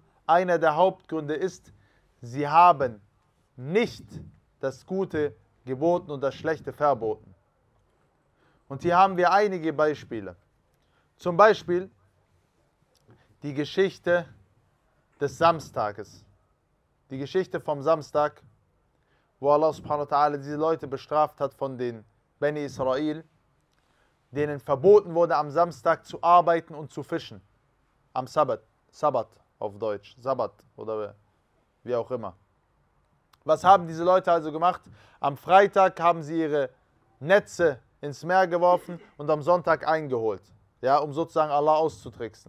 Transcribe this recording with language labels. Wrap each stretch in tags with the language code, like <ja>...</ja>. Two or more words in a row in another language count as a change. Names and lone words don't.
<de>Einer der Hauptgründe ist, sie haben nicht das Gute geboten und das Schlechte verboten. Und hier haben wir einige Beispiele. Zum Beispiel die Geschichte des Samstages. Die Geschichte vom Samstag, wo</de> <ar>الله سبحانه وتعالى</ar> <de>diese Leute bestraft hat von den Beni Israel, denen verboten wurde, am Samstag zu arbeiten und zu fischen. Am Sabbat auf Deutsch, Sabbat oder wie auch immer. Was haben diese Leute also gemacht? Am Freitag haben sie ihre Netze ins Meer geworfen und am Sonntag eingeholt, ja, um sozusagen Allah auszutricksen.</de>